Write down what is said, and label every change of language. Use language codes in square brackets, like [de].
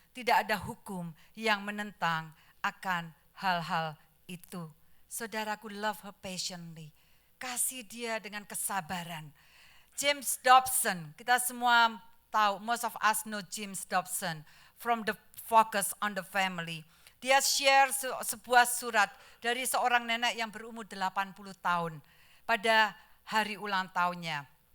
[id] Tidak ada hukum yang menentang akan hal-hal itu. [en] Saudaraku, love her patiently. [id] Kasih dia dengan kesabaran. James Dobson, kita semua tahu, [en] most of us know James Dobson from the Focus on the Family. [id] Dia share sebuah surat dari seorang nenek yang berumur 80 tahun pada hari ulang tahunnya.